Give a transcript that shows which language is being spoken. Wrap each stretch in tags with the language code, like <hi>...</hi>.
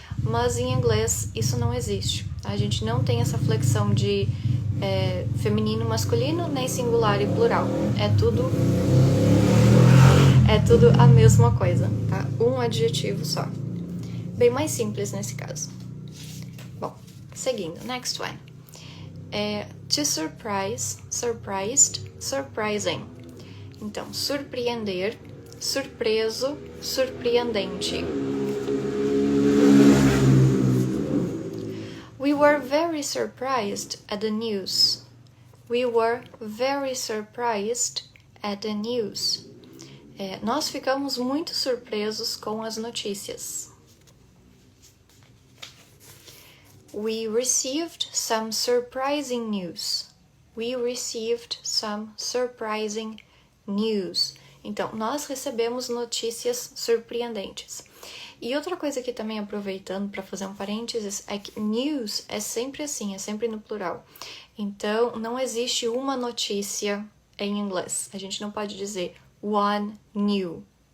<pt>Mas em inglês, isso não existe. A gente não tem essa flexão de feminino, masculino, nem singular e plural. É tudo a mesma coisa, tá? Um adjetivo só. Bem mais simples nesse caso. Bom, seguindo.</pt> <en>Next one. To surprise, surprised, surprising.</en> <pt>Então, surpreender, surpreso, surpreendente.</pt> <en>We were very surprised at the news. We were very surprised at the news.</en> <pt>Nós ficamos muito surpresos com as notícias.</pt> <en>We received some surprising news. We received some surprising news.</en> <pt>Então, nós recebemos notícias surpreendentes. E outra coisa que também, aproveitando para fazer um parênteses, é que news é sempre assim, é sempre no plural. Então, não existe uma notícia em inglês. A gente não pode dizer one new.</pt>